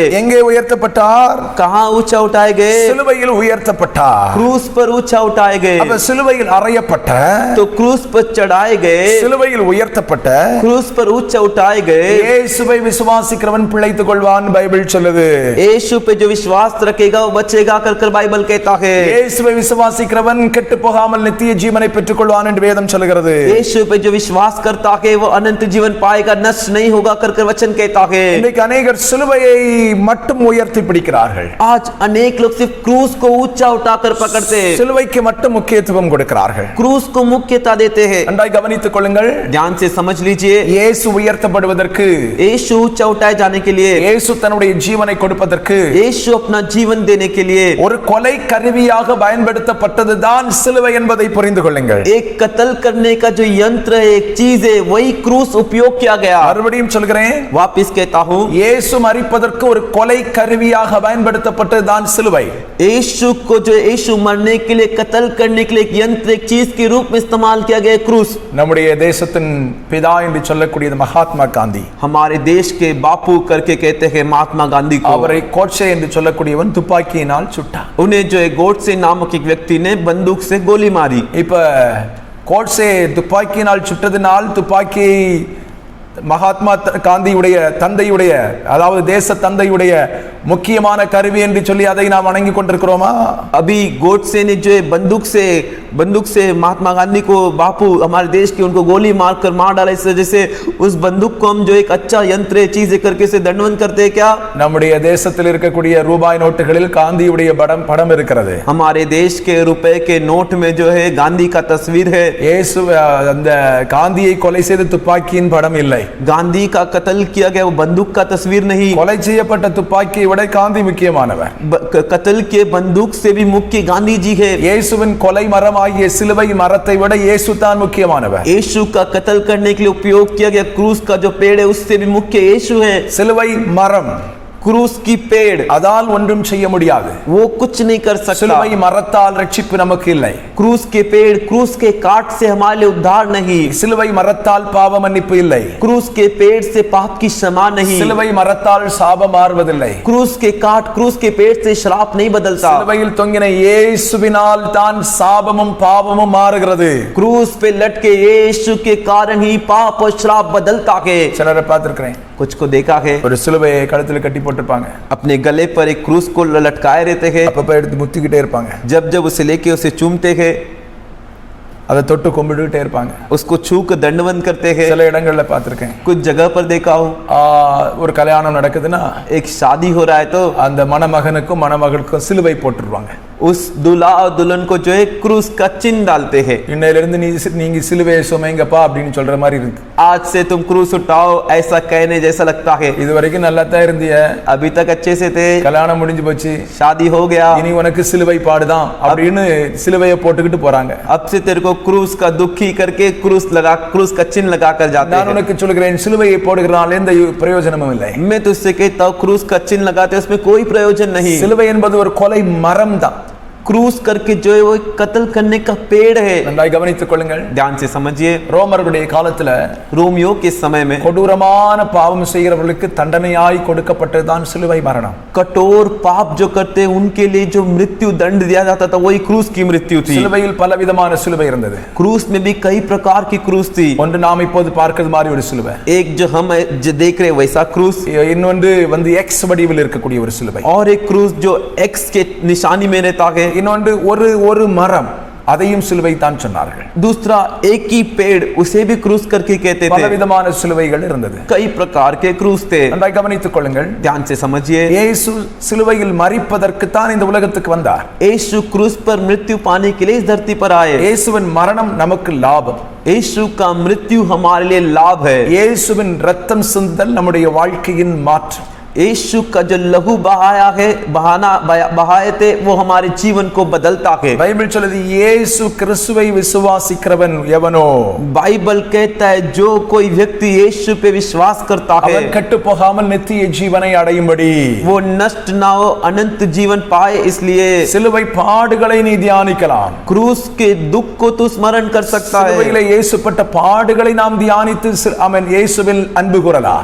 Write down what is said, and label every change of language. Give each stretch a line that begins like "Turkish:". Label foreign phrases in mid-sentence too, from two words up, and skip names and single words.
Tamil: எங்கே உயர்த்தப்பட்டார்?
Hindi: कहां ऊंचा उठाए गए?
Tamil: சிலுவையில் உயர்த்தப்பட்டார்.
Hindi: क्रूस पर ऊंचा उठाए गए.
Tamil: அப்ப சிலுவையில் அறையப்பட்ட,
Hindi: तो क्रूस पर चढ़ाए गए,
Tamil: சிலுவையில் உயர்த்தப்பட்ட
Hindi: क्रूस पर ऊंचा उठाए गए.
Tamil: இயேசுவை விசுவாசிக்கிறவன் பிழைத்துக் கொள்வான் பைபிள் சொல்லுது.
Hindi: यीशु पे जो विश्वास रखेगा वो बचेगा कर बाइबल कहता है.
Tamil: இயேசுவை விசுவாசிக்கிறவன் கெட்டு போகாமல் நித்திய ஜீவனை பெற்றுக்கொள்வான் என்று வேதம் சொல்லுகிறது.
Hindi: यीशु पे जो विश्वास करता है वो अनंत जीवन पाएगा, नष्ट नहीं होगा कर वचन कहता है.
Tamil: இன்னைக்கு अनेகர் சிலுவையை மட்டும் உயர்த்தி பிடிக்கிறார்கள்.
Hindi: आज अनेक लोग सिर्फ क्रूस को ऊंचा उठाकर पकड़ते हैं,
Tamil: சிலுவைக்கு மட்டும் முக்கியத்துவம் கொடுக்கிறார்கள்.
Hindi: क्रूस को मुख्यता देते हैं.
Tamil: நன்றாய் கவனித்துக் கொள்ளுங்கள்.
Hindi: ध्यान से समझ लीजिए.
Tamil: இயேசு உயர்த்தப்படுவதற்கு,
Hindi: यीशु ऊंचा उठाए जाने के लिए,
Tamil: இயேசு தன்னுடைய ஜீவனை கொடுப்பதற்கு
Hindi: यीशु अपना जीवन देने के लिए
Tamil: ஒரு கொலை கருவியாக பயன்படுத்தப்பட்டதுதான் சிலுவை என்பதை புரிந்து கொள்ளுங்கள்.
Hindi: एक कत्ल करने का जो यंत्र है, एक चीज है, वही क्रूस उपयोग किया गया.
Tamil: மறுபடியும் சொல்கிறேன்,
Hindi: वापिस कहता हूं,
Tamil: இயேசு மரிப்பதற்கு ஒரு கொலை கருவியாக பயன்படுத்தப்பட்டதுதான் சிலுவை.
Hindi: यीशु को जो यीशु मरने के लिए कत्ल करने के लिए एक यंत्र एक चीज के रूप में इस्तेमाल किया गया क्रूस।
Tamil: நம்முடைய தேசத்தின் பிதா என்று சொல்லக்கூடியது மகாத்மா காந்தி,
Hindi: हमारे देश के बापू करके कहते हैं महात्मा गांधी को।
Tamil: அவரை கோட்சே என்று சொல்லக்கூடியவன் துப்பாக்கியினால் சுட்டான்।
Hindi: उन्हें जो है गोडसे नामक एक व्यक्ति ने बंदूक से गोली मारी।
Tamil: இப்ப கோட்சே துப்பாக்கியினால் சுட்டதினால் துப்பாக்கி மகாத்மா காந்தியுடைய தந்தையுடைய, அதாவது தேச தந்தையுடைய முக்கியமான கருவி என்று சொல்லி அதை நாம் வணங்கி கொண்டிருக்கிறோமா?
Hindi: अभी गोडसे ने जो है बंदूक से महात्मा गांधी को बापू हमारे देश की उनको गोली मारकर मार डाला, इस वजह से उस बंदूक को हम जो एक अच्छा यंत्र चीज करके से दंडवत करते हैं क्या?
Tamil: நம்முடைய தேசத்தில் இருக்கக்கூடிய ரூபாய் நோட்டுகளில் காந்தியுடைய படம் இருக்கிறது।
Hindi: हमारे देश के रुपए के नोट में जो है गांधी का तस्वीर है।
Tamil: இயேசு அந்த காந்தியை கொலை செய்த துப்பாக்கியின் படம் இல்லை।
Hindi: गांधी का कत्ल किया गया वो बंदूक का तस्वीर नहीं।
Tamil: கொலை செய்யப்பட்ட துப்பாக்கியை விட காந்தி முக்கியமானவர்।
Hindi: कत्ल के बंदूक से भी मुख्य गांधी जी है।
Tamil: இயேசுவின் கொலை மரமாகிய சிலுவை மரத்தை விட இயேசு தான் முக்கியமானவர்।
Hindi: यीशु का कत्ल करने के लिए उपयोग किया गया क्रूस का जो पेड़ है उससे भी मुख्य यीशु है।
Tamil: சிலுவை மரம்,
Hindi: क्रूस की पेड़,
Tamil: அதால் ஒன்றும் செய்ய முடியாது।
Hindi: वो कुछ नहीं कर सकता।
Tamil: சிலுவை மரத்தால் ரட்சிப்பு நமக்கு இல்லை।
Hindi: क्रूस के पेड़, क्रूस के काट से हमारे लिए उद्धार नहीं।
Tamil: சிலுவை மரத்தால் பாவ மன்னிப்பு இல்லை।
Hindi: क्रूस के पेड़ से पाप की क्षमा नहीं।
Tamil: சிலுவை மரத்தால் சாபம் மாறுவதில்லை।
Hindi: क्रूस के काट, क्रूस के पेड़ से श्राप नहीं बदलता।
Tamil: சிலுவையில் தொங்கின இயேசுவினால் தான் சாபமும் பாவமும் மாறுகிறது।
Hindi: क्रूस पे लटके यीशु के कारण ही पाप और श्राप बदलता है।
Tamil: சிலரை பார்த்திருக்கிறேன்,
Hindi: कुछ को देखा है
Tamil: ஒரு சிலுவையை கழுத்தில் கட்டி போட்டிருப்பாங்க,
Hindi: अपने गले पर एक क्रूस को लटकाए रहते हैं,
Tamil: அப்பப்ப எடுத்து முத்திக்கிட்டே இருப்பாங்க,
Hindi: जब जब उसे लेके उसे चूमते हैं,
Tamil: அதை தொட்டு கும்பிட்டுட்டே இருப்பாங்க,
Hindi: उसको छू कर दंडवत करते हैं।
Tamil: சில இடங்கள்ல பார்த்திருக்கேன்।
Hindi: कुछ जगह पर देखा हूँ,
Tamil: ஒரு கல்யாணம் நடக்குதுன்னா
Hindi: एक शादी हो रहा है तो
Tamil: அந்த மணமகனுக்கும் மணமகளுக்கும் சிலுவை போட்டுருவாங்க।
Hindi: उस दूल्हा और दुल्हन को जो है क्रूस का चिन्ह डालते हैं।
Tamil: இன்னையிலிருந்து நீங்க சிலுவையை சுமங்கப்பா அப்படின்னு சொல்ற மாதிரி இருக்கு।
Hindi: आज से तुम क्रूस उठाओ ऐसा कहने जैसा लगता है।
Tamil: இது வரைக்கும் நல்லா தான் இருந்தீங்க,
Hindi: अभी तक अच्छे से थे,
Tamil: கல்யாணம் முடிஞ்சு போச்சு,
Hindi: शादी हो गया,
Tamil: இனி உனக்கு சிலுவை பாடுதான் அப்படின்னு சிலுவையை போட்டுக்கிட்டு போறாங்க।
Hindi: अब से तेरे को क्रूस का दुखी करके क्रूस का चिन्ह लगा कर जाते
Tamil: நான்
Hindi: हैं।
Tamil: உனக்கு சொல்கிறேன், சிலுவையை போடுகிறனால எந்த பிரயோஜனமும் இல்லை।
Hindi: मैं तुझसे कहता हूँ क्रूस का चिन्ह लगाते हैं उसमें कोई प्रयोजन नहीं।
Tamil: சிலுவை என்பது ஒரு கொலை மரம் தான்।
Hindi: क्रूस करके जो है वो एक कत्ल करने का पेड़ है।
Tamil: நன்றாய் கவனித்துக் கொள்ளுங்கள்,
Hindi: ध्यान से समझिए,
Tamil: ரோமர்களுடைய காலத்துல
Hindi: रोमियो के समय में
Tamil: கொடூரமான பாவம் செய்கிறவர்களுக்கு தண்டனையாய் கொடுக்கப்பட்டதுதான் சிலுவை மரணம்।
Hindi: कठोर पाप जो करते हैं उनके लिए जो मृत्यु दंड दिया जाता था वही क्रूस की मृत्यु थी।
Tamil: சிலுவையில் பலவிதமான சிலுவை இருந்தது।
Hindi: क्रूस में भी कई प्रकार की क्रूस थी।
Tamil: ஒன்று நாம் இப்போது பார்க்கிறது மாதிரி ஒரு சிலுவை,
Hindi: एक जो हम देख रहे वैसा क्रूस,
Tamil: இன்னொன்று வந்து எக்ஸ் வடிவில் இருக்கக்கூடிய ஒரு சிலுவை,
Hindi: और एक क्रूस जो एक्स के निशानी में रहता है,
Tamil: இன்னொன்று ஒரு மரம், அதையும் சிலுவை தான் சொன்னார்கள்।
Hindi: दूसरा एक ही पेड़ उसे भी क्रूस करके कहते थे।
Tamil: பலவிதமான சிலுவைகள் இருந்தது,
Hindi: कई प्रकार के क्रूस थे।
Tamil: நன்றாய் கவனித்துக் கொள்ளுங்கள்,
Hindi: ध्यान से समझिए,
Tamil: இயேசு சிலுவையில் மரிப்பதற்கு தான் இந்த உலகத்துக்கு வந்தார்।
Hindi: यीशु क्रूस पर मृत्यु पाने के लिए इस धरती पर आए।
Tamil: இயேசுவின் மரணம் நமக்கு லாபம்,
Hindi: यीशु का मृत्यु हमारे लिए लाभ है।
Tamil: இயேசுவின் ரத்தம் சிந்தல் நம்முடைய வாழ்க்கையின் மாற்றம்।
Hindi: यीशु का जो लहू बहाया है, बहाए थे, वो हमारे जीवन को बदलता है।
Tamil: பைபிள் சொல்லுது, இயேசு கிறிஸ்துவை விசுவாசிக்கிறவன் எவனோ,
Hindi: बाइबल कहता है जो कोई व्यक्ति यीशु पे विश्वास करता है
Tamil: அவன் கெட்டு போகாமல் நித்திய ஜீவனை அடையும்படி,
Hindi: वो नष्ट ना हो, अनंत जीवन पाए। इसलिए
Tamil: சிலுவை பாடுகளை நீ தியானிக்கலாம்।
Hindi: क्रूस के दुख को तू स्मरण कर सकता है।
Tamil: சிலுவையிலே இயேசுப்பட்ட பாடுகளை நாம் தியானித்து அவன் இயேசுவில் அன்பு கூறலாம்।